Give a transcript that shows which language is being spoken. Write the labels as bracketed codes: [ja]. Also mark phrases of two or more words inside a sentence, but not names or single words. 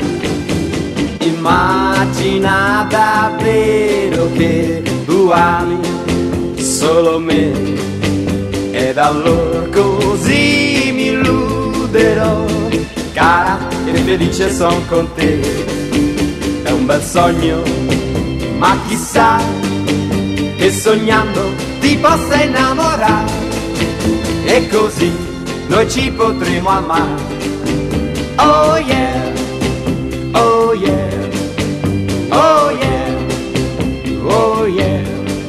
[it] Immagina davvero che tu ami solo me, ed allora così mi illuderò, cara, che felice son con te. È un bel sogno, ma chissà che sognando ti possa innamorare, e così noi ci potremo amare. [en] Oh yeah, oh yeah, oh yeah, oh yeah.